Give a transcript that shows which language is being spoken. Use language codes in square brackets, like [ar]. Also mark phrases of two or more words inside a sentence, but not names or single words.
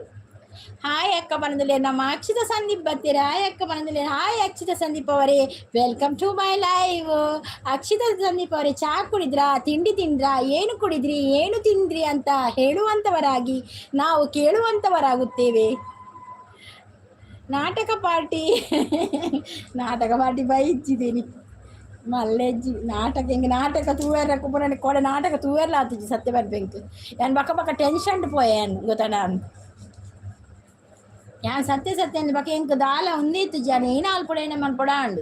[kn] ಹಾಯ್ ಅಕ್ಕ ಬನದಲ್ಲಿ ನಮ್ಮ ಅಕ್ಷಿತ ಸಂದೀಪ್ ಬರ್ತೀರಾ? ಹಾಯ್ ಅಕ್ಕ ಬನದಲ್ಲಿ, ಹಾಯ್ ಅಕ್ಷಿತ ಸಂದೀಪ್ ಅವರೇ, [en] welcome to my live. [kn] ಅಕ್ಷಿತ ಸಂದೀಪ್ ಅವರೇ, ಚಹಾ ಕುಡಿದ್ರಾ, ತಿಂಡಿ ತಿಂದ್ರಾ, ಏನು ಕುಡಿದ್ರಿ, ಏನು ತಿಂದ್ರಿ ಅಂತ ಹೇಳುವಂಥವರಾಗಿ ನಾವು ಕೇಳುವಂಥವರಾಗುತ್ತೇವೆ. [tcy] ನಾಟಕ ಪಾರ್ಟಿ ಬೈಚಿದ್ದೀನಿ ಮಲ್ಲೆಜ್ಜಿ ನಾಟಕ ಹಿಂಗೆ ನಾಟಕ ತೂವೇರಕ್ಕೆ ಪುನಃ ಕೊಡೆ ನಾಟಕ ತೂವೇರ್ಲ ಆತಿಜ್ಜಿ ಸತ್ಯ ಬರ್ಬೇಕು. ಯಾನ್ ಬಕ್ಕ ಟೆನ್ಷನ್ ಪೋಯಾನ್ ಗೊತ್ತಾನ ಯಾನ್ ಸತ್ಯ ಅಂದ್ ಬಕ್ಕ ಎಂಕ್ ದಾಲ ಉಂದಿತ್ತು ಜಾನ ಏನ ಅಲ್ಪಡ ಏನ ಮನ್ಪಡ ಅಂಡು.